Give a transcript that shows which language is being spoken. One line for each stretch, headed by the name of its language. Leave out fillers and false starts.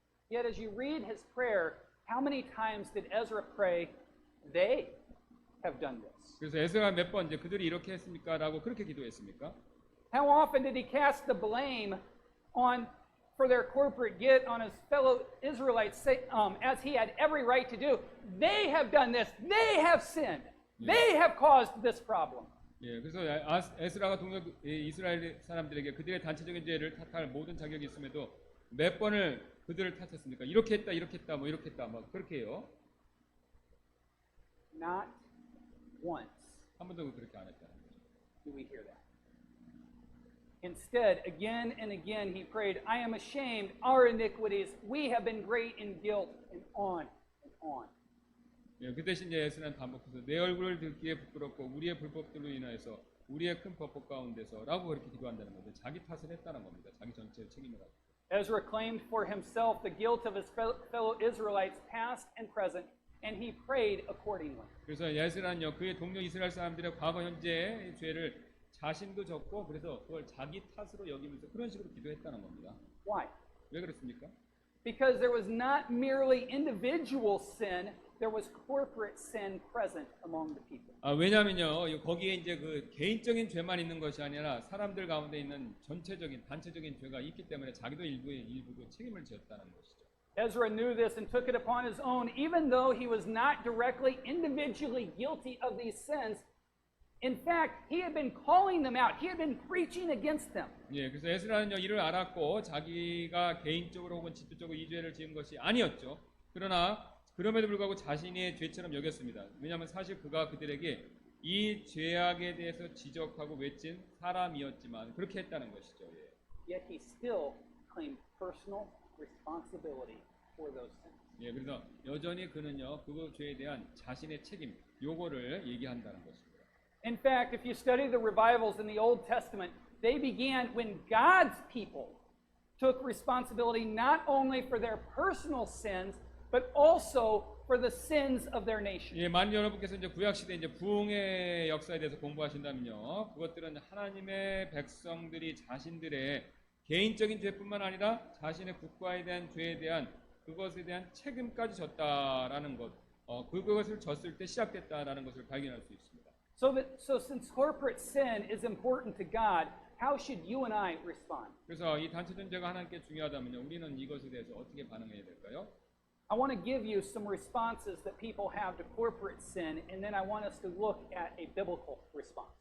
English: Yet as you read his prayer, how many times did Ezra pray, they have done this?
Korean: 그래서 에스라가 몇 번 이제 그들이 이렇게 했습니까라고 그렇게 기도했습니까?
English: How often did he cast the blame on for their corporate get on his fellow Israelites, as he had every right to do? They have done this. They have sinned. They have caused this problem.
Korean: 예, 그래서 에스라가 동료 이스라엘 사람들에게 그들의 단체적인 죄를 탓할 모든 자격이 있음에도 몇 번을 그들을 탓했습니까? 이렇게 했다, 뭐 이렇게 했다, 뭐 그렇게 해요.
English: Not once
Korean: 한 번도 그렇게 안 했다는 거죠.
English: do we hear that. Instead, again and again, he prayed, I am ashamed, our iniquities, we have been great in guilt, and on and on.
Korean: 예, 그 대신 이제 에스라는 반복해서 내 얼굴을 들기에 부끄럽고 우리의 불법들로 인하여서 우리의 큰 법법 가운데서라고 그렇게 기도한다는 거죠. 자기 탓을 했다는 겁니다. 자기 전체의 책임을 가지고.
English: Ezra claimed for himself the guilt of his fellow Israelites, past and present, and he prayed accordingly.
Korean: 그래서 에스라는요, 그의 동료 이스라엘 사람들의 과거 현재의 죄를 자신도 졌고 그래서 그걸 자기 탓으로 여기면서 그런 식으로 기도했다는 겁니다.
English: Why?
Korean: 왜 그렇습니까?
English: Because there was not merely individual sin, there was corporate sin present among the people.
Korean: 왜냐면요, 거기에 이제 그 개인적인 죄만 있는 것이 아니라 사람들 가운데 있는 전체적인 단체적인 죄가 있기 때문에 자기도 일부도 책임을 지었다는 것이죠.
English: Ezra knew this and took it upon his own, even though he was not directly, individually guilty of these sins. In fact, he had been calling them out. He had been preaching against them.
Korean: 예, 그래서 에스라는요, 이를 알았고 자기가 개인적으로 혹은 집도적으로 이 죄를 지은 것이 아니었죠. 그러나 그럼에도 불구하고 자신의 죄처럼 여겼습니다. 왜냐하면 사실 그가 그들에게 이 죄악에 대해서 지적하고 외친 사람이었지만 그렇게 했다는 것이죠. 예.
English: Yet he still claimed personal responsibility for those sins.
Korean: 예, 그래서 여전히 그는요, 그 죄에 대한 자신의 책임, 요거를 얘기한다는 것입니다.
English: In fact, if you study the revivals in the Old Testament, they began when God's people took responsibility not only for their personal sins, but also for the sins of their nation.
Korean: 예, 만일 여러분께서 이제 구약 시대 이제 부흥의 역사에 대해서 공부하신다면요, 그것들은 하나님의 백성들이 자신들의 개인적인 죄뿐만 아니라 자신의 국가에 대한 죄에 대한 그것에 대한 책임까지 졌다라는 것, 그것을 졌을 때 시작됐다라는 것을 발견할 수 있습니다.
English: So since corporate sin is important to God, how should you and I respond?
Korean: 그래서 이 단체적 죄가 하나님께 중요하다면요, 우리는 이것에 대해서 어떻게 반응해야 될까요?
English: I want to give you some responses that people have to corporate sin, and then I want us to look at a biblical response.